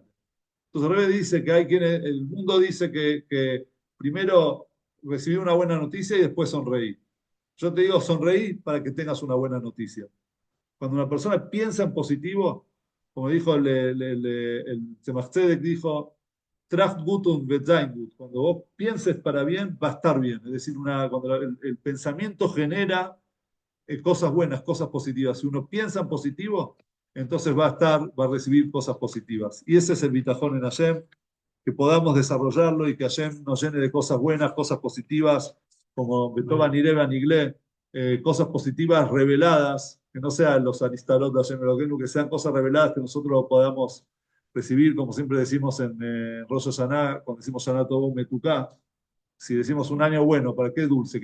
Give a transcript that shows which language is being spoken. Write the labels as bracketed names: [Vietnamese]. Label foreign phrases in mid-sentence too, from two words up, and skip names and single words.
[Spanish] Entonces el rey dice que hay quienes, el mundo dice que primero recibir una buena noticia y después sonreír. Yo te digo, sonreír para que tengas una buena noticia. Cuando una persona piensa en positivo, como dijo el Tzemach Tzedek, dijo, [Yiddish] טראַכט גוט און װעט זײַן גוט. [Spanish] Cuando vos pienses para bien, va a estar bien. Es decir, cuando el pensamiento genera cosas buenas, cosas positivas. Si uno piensa en positivo, entonces va a recibir cosas positivas. Y ese es el bitajón en Hashem, que podamos desarrollarlo y que Hashem nos llene de cosas buenas, cosas positivas, como [Hebrew] בטובה הנראה והנגלה, [Spanish] cosas positivas reveladas, que no sean los aristarot de [Hebrew] השם אלוקינו, [Spanish] que sean cosas reveladas que nosotros podamos recibir, como siempre decimos en Rosh Hashanah, cuando decimos [Hebrew] שנה טובה מתוקה, [Spanish] si decimos un año bueno, ¿para qué dulce?